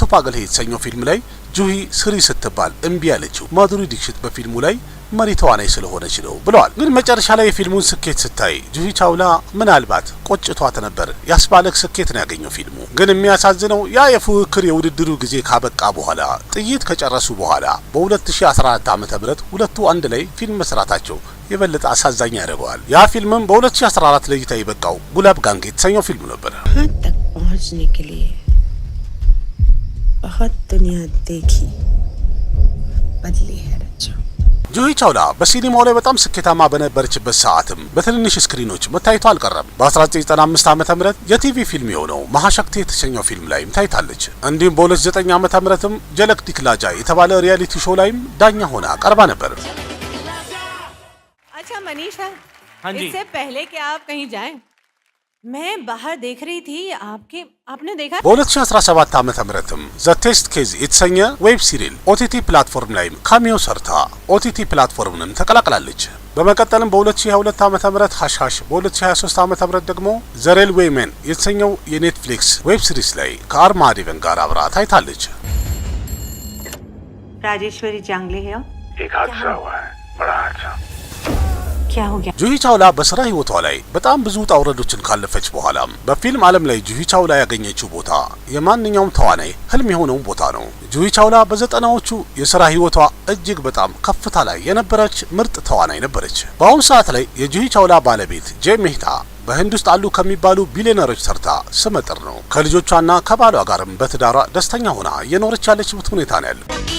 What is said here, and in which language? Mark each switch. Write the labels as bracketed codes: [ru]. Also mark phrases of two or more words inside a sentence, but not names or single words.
[am] ፓገል የተሰኘው ፊልም ላይ ጁሂ ስሪ ስትባል እምቢ ያለችው ማዱሪ ዲክሽት በፊልሙ ላይ መሪ ተዋናይ ስለሆነች ነው ብለዋል። ግን መጨረሻ ላይ የፊልሙን ስኬት ስታይ ጁሂ ቻውላ ምናልባት ቆጭቷት ነበር ያስባለክ ስኬት ነው ያገኘው ፊልሙ። ግን የሚያሳዝነው ያ የፉክክር የውድድሩ ጊዜ ካበቃ በኋላ ጥይት ከጨረሱ በኋላ በ2014 ዓ.ም ሁለቱ አንድ ላይ ፊልም መስራታቸው የበለጠ አሳዛኝ ያደርገዋል። ያ ፊልምም በ2014 ለእይታ የበቃው ጉላብ ጋንግ የተሰኘው ፊልም ነበር። [hi] तक पहुंचने के लिए बहुत दुनिया देखी बदली है रचा। [am] ጁሂ ቻውላ በሲኒማው ላይ በጣም ስኬታማ በነበረችበት ሰዓትም በትንንሽ ስክሪኖች መታየቷ አልቀረም። በ1995 ዓ.ም የቲቪ ፊልም የሆነው መሃሸክቲ የተሰኘው ፊልም ላይም ታይታለች። እንዲሁም በ2009 ዓ.ም ጀለክ ዲክላጃ የተባለ [en] reality show [am] ላይም ዳኛ ሆና ቀርባ ነበር። [hi] अच्छा मनीषा, इससे पहले कि आप कहीं जाएं, मैं बाहर देख रही थी आपने देखा? [am] በ2017 ዓ.ም ዘ ቴስት ኬዝ የተሰኘ [en] web serial OTT platform [am] ላይ ካሚዮ ሰርታ ኦቲቲ ፕላትፎርምንም ተቀላቅላለች። በመቀጠልም በ2022 ዓ.ም ሀሽሀሽ፣ በ2023 ዓ.ም ደግሞ ዘ ሬልዌይ ሜን የተሰኘው የኔትፍሊክስ [en] web series [am] ላይ ከአርማ ዴቨን ጋር አብራ ታይታለች። [hi] राजेश्वरी जांगले है एक हादसा हुआ है, बड़ा हादसा। क्या हो गया? [am] ጁሂ ቻውላ በስራ ህይወቷ ላይ በጣም ብዙ ውጣ ውረዶችን ካለፈች በኋላም በፊልም ዓለም ላይ ጁሂ ቻውላ ያገኘችው ቦታ የማንኛውም ተዋናይ ህልም የሆነው ቦታ ነው። ጁሂ ቻውላ በ90ዎቹ የስራ ህይወቷ እጅግ በጣም ከፍታ ላይ የነበረች ምርጥ ተዋናይ ነበረች። በአሁኑ ሰዓት ላይ የጁሂ ቻውላ ባለቤት ጄ ሜህታ በህንድ ውስጥ አሉ ከሚባሉ ቢሊዮነሮች ሰርታ ስመጥር ነው። ከልጆቿና ከባሏ ጋርም በትዳሯ ደስተኛ ሆና እየኖረች ያለችበት ሁኔታ ነው ያለው።